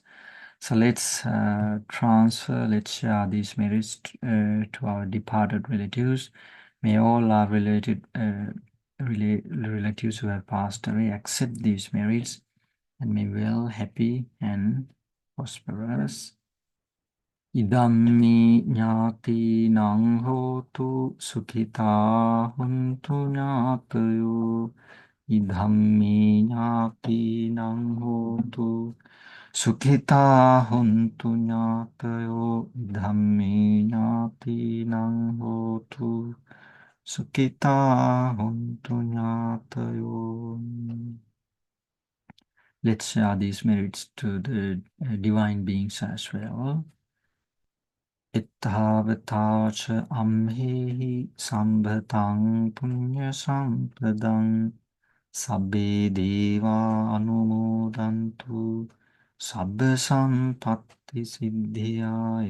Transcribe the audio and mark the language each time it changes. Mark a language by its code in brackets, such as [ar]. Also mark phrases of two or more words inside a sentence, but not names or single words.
[en] So let's transfer, let's share these merits to our departed relatives. May all our relatives who have passed away accept these merits and may well, happy and prosperous [pi] Idammi ñātīnaṁ hotu sukhitā hontu ñātayo. Idammi ñātīnaṁ hotu sukhitā hontu ñātayo. Idammi ñātīnaṁ hotu sukhitā hontu ñātayo. [en] Let's share these merits to the divine beings as well. [pi] Ittavata cha amhehi sambhatam punya sampradam sabbe deva anumodantu sabba sampatti siddhya.